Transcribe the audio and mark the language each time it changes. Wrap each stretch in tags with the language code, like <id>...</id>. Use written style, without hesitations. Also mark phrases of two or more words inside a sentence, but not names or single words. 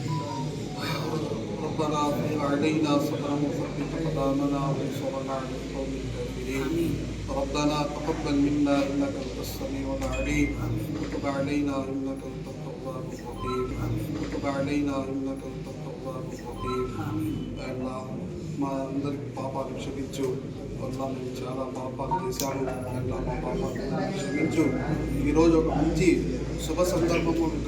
<ar>ربنا افرغ علينا صبرا وثبت اقدامنا وانصرنا على القوم الكافرين. ربنا تقبل منا انك انت السميع العليم وتب علينا انك انت التواب الرحيم وتب علينا انك انت التواب الرحيم.</ar> <te>మా అందరికి పాపాలు క్షమించు. మేము చాలా పాపాలు చేశాము. మా పాపాలు క్షమించు. ఈరోజు ఒక మంచి శుభ సందర్భము</te>